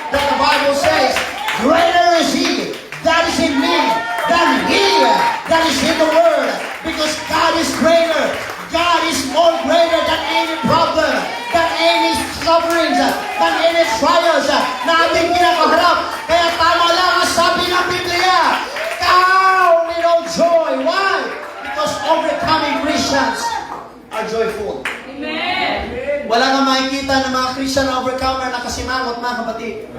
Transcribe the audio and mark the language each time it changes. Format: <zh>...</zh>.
<en>That the Bible says, greater is He that is in me than He that is in the world. Because God is greater. God is more greater than any problem, than any sufferings, than any trials</en> <tl>na ating kinakaharap. Kaya tama lang ang sabi ng Biblia,</tl> <en>count it all joy. Why? Because overcoming Christians are joyful. Amen.</en> <tl>Wala na makikita ng mga Christian na overcomer na kasimangot, mga kapatid.</tl>